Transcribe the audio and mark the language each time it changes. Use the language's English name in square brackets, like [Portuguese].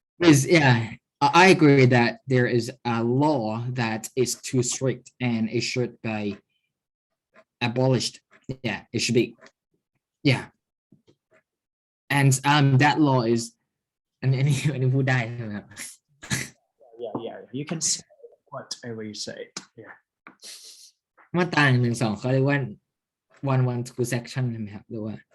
[English] Is I agree that there is a law that is too strict and it should be abolished. Yeah, it should be. Yeah, and that law is [Thai] อันนี้พูดได้ใช่ไหมครับ [English] yeah you can say whatever you say yeah [Thai] มาตรา112เขาเรียกว่า 112 section ใช่ไหมครับหรือว่า